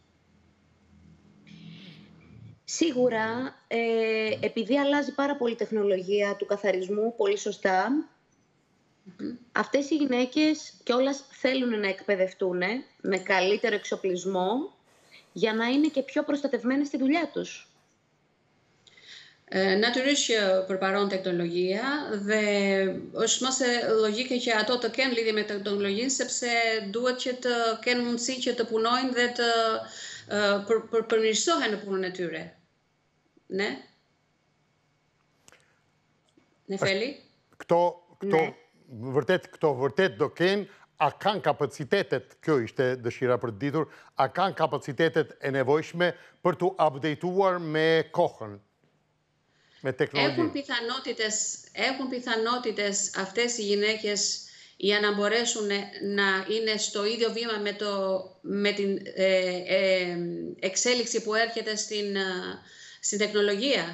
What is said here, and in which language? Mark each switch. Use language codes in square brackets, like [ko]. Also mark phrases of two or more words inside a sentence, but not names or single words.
[el] Σίγουρα, επειδή αλλάζει πάρα πολύ η τεχνολογία του καθαρισμού, πολύ σωστά, αυτές οι γυναίκες κιόλας θέλουν να εκπαιδευτούν με καλύτερο εξοπλισμό για να είναι και πιο προστατευμένες στη δουλειά τους. [sq] Natyrisht që për paron teknologjia dhe është mëse logjike që ato të kenë lidhje me teknologjinë sepse duhet që të kenë mundësi që të punojnë dhe të përmirësohen në punën e tyre. Ne? Nefeli? Këto vërtet do kenë, a kanë kapacitetet, kjo ishte dëshira për të ditur, a kanë kapacitetet e nevojshme për të updateuar me kohën? [el] Έχουν πιθανότητες αυτές οι γυναίκες για να μπορέσουν να είναι στο ίδιο βήμα με την εξέλιξη που έρχεται στην τεχνολογία.